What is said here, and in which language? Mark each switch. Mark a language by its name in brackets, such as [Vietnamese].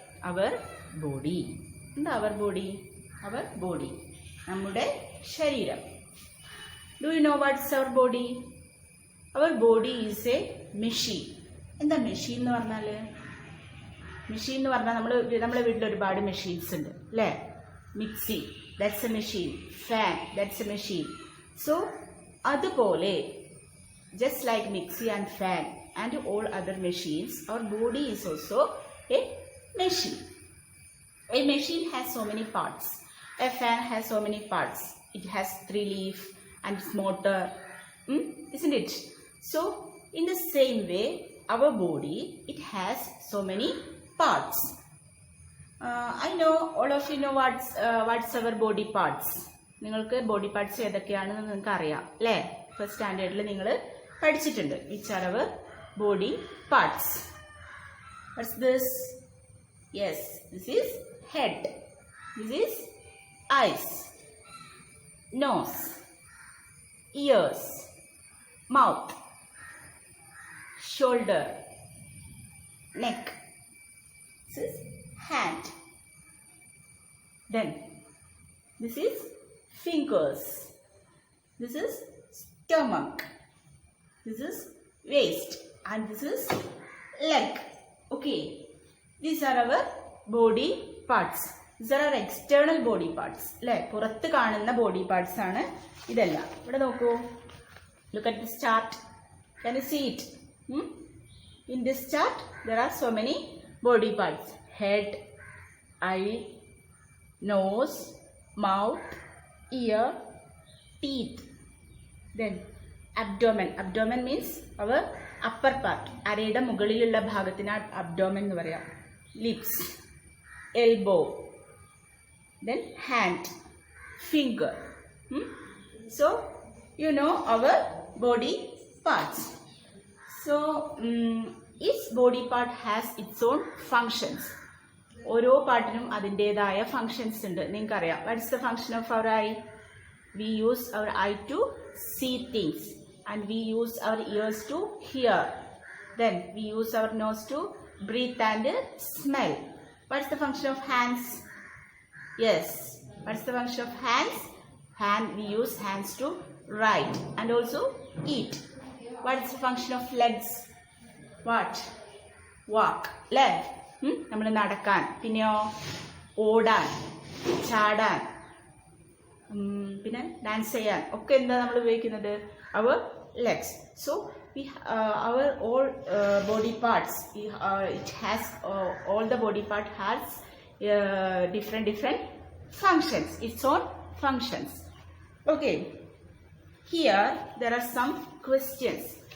[English] Our body. എന്താ our body? Our body, [Malayalam] നമ്മുടെ ശരീരം. [English] Do you know what's our body? Our body is a machine. [Malayalam] എന്താ machine എന്ന് പറഞ്ഞാൽ? മെഷീൻ എന്ന് പറഞ്ഞാൽ നമ്മുടെ വീട്ടിൽ ഒരുപാട് മെഷീൻസ് ഉണ്ട് അല്ലേ? [English] Mixie, that's a machine. Fan, that's a machine. So [Malayalam] അതുപോലെ [English] just like mixie and fan and all other machines, our body is also a machine. A machine has so many parts. A fan has so many parts. It has 3 leaf and its motor, isn't it? So in the same way, our body, it has so many parts. I know all of you know what's our body parts. [Malayalam] നിങ്ങൾക്ക് body parts ഏതൊക്കെയാണെന്ന് നിങ്ങൾക്ക് അറിയാം അല്ലേ? First സ്റ്റാൻഡേർഡിൽ നിങ്ങൾ പഠിച്ചിട്ടുണ്ട്. [English] Which are our body parts? What's this? Yes, this is head, this is eyes, nose, ears, mouth, shoulder, neck, this is hand. Then this is fingers, this is stomach, this is waist, and this is leg. Okay, these are our body parts. These are our external body parts. [Malayalam] അല്ലേ? പുറത്ത് കാണുന്ന body parts ആണ് ഇതെല്ലാം. ഇവിടെ നോക്കൂ. [English] Look at this chart. Can you see it? In this chart there are so many body parts. Head, eye, nose, mouth, ear, teeth. Then abdomen. Abdomen means our upper part. [Malayalam] അരയുടെ മുകളിലുള്ള ഭാഗത്തിന് abdomen എന്ന് പറയാം. [English] Lips, elbow, then hand, finger. So you know our body parts. So each body part has its own functions. [Malayalam] ഓരോ പാർട്ടിനും അതിൻ്റെതായ functions ഉണ്ട്. നിങ്ങൾക്കറിയാം. [English] What's the function of our eye? We use our eye to see things and we use our ears to hear. Then we use our nose to breathe and smell. What's the function of hands? Yes, what's the function of hands? We use hands to write and also eat. What's the function of legs? What? Walk അല്ലേ? [Malayalam] നമ്മൾ നടക്കാൻ, പിന്നെയോ ഓടാൻ, ചാടാൻ, പിന്നെ dance ചെയ്യാൻ ഒക്കെ എന്താ നമ്മൾ ഉപയോഗിക്കുന്നത്? [English] Our legs. So our all body parts, it has all the body part has different functions, its own functions. Okay, here there are some questions.